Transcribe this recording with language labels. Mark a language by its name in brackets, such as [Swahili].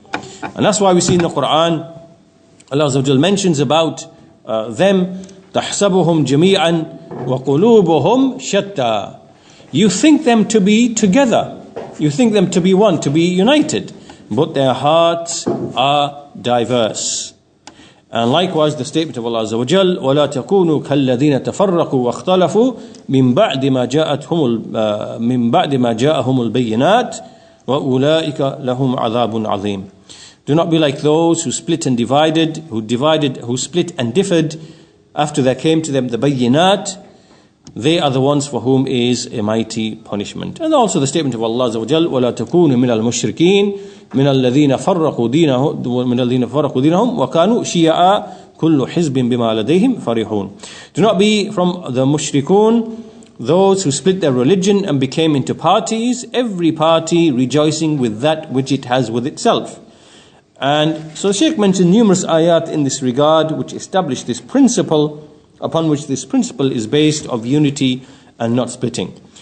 [English] And that's why we see in the Quran, Allah Azza wa Jal mentions about them, [Arabic] تَحْسَبُهُمْ جَمِيعًا وَقُلُوبُهُمْ شَتَّى. [English] You think them to be together. You think them to be one, to be united. But their hearts are diverse. And likewise the statement of Allah Azza wa Jal, [Arabic] وَلَا تَكُونُوا كَالَّذِينَ تَفَرَّقُوا وَاخْتَلَفُوا مِنْ بَعْدِ مَا جَاءَهُمُ الْبَيِّنَاتِ وَأُولَٰئِكَ لَهُمْ عَذَابٌ عَظِيمٌ. [English] Do not be like those who split and divided, who split and differed after there came to them the bayyinat. They are the ones for whom is a mighty punishment. And also the statement of Allah Azza wa Jal, [Arabic] وَلَا تَكُونُوا مِنَ الْمُشْرِكِينَ من الذين فرقوا دينهم وكانوا شيعا كل حزب بما لديهم فرحون. [English] Do not be from the mushrikun, those who split their religion and became into parties, every party rejoicing with that which it has with itself. And so the Shaykh mentioned numerous ayat in this regard which establish this principle, upon which this principle is based, of unity and not splitting.